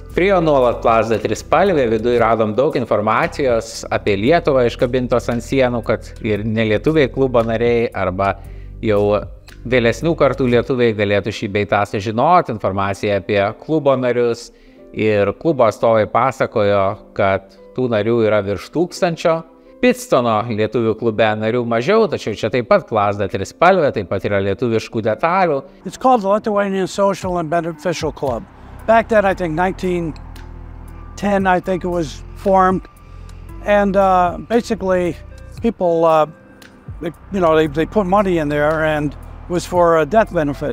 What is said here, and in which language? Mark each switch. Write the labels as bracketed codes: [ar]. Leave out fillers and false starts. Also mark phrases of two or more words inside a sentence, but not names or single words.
[lt] Prie jo nuolat plazda trispalvė, viduje radom daug informacijos apie Lietuvą iškabintos ant sienų, kad ir nelietuviai klubo nariai arba jau vėlesnių kartų lietuviai galėtų šį bei tą sužinoti, informaciją apie klubo narius. Ir klubo atstovai pasakojo, kad tų narių yra virš 1000. Pitstono lietuvių klube narių mažiau, tačiau čia taip pat plazda trispalvė, taip pat yra lietuviškų detalių. [en] It's called the Lithuanian Social and Beneficial Club. Back then, I think 1910, I think it was formed. And basically, people, they put money in there, and it was for a death benefit.